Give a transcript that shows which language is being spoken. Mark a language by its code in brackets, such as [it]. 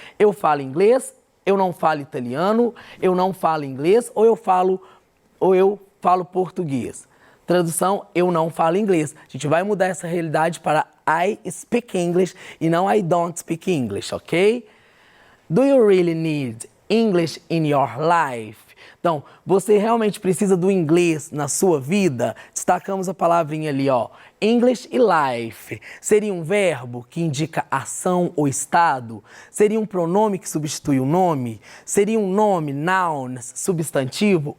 [pt] Eu falo inglês, eu não falo italiano, eu não falo inglês, ou eu falo português. Tradução, eu não falo inglês. A gente vai mudar essa realidade para [en] I speak English [pt] e não [en] I don't speak English, [pt] ok? [en] Do you really need English in your life? [pt] Então, você realmente precisa do inglês na sua vida? Destacamos a palavrinha ali, ó. English e life. Seria um verbo que indica ação ou estado? Seria um pronome que substitui o nome? Seria um nome, noun, substantivo?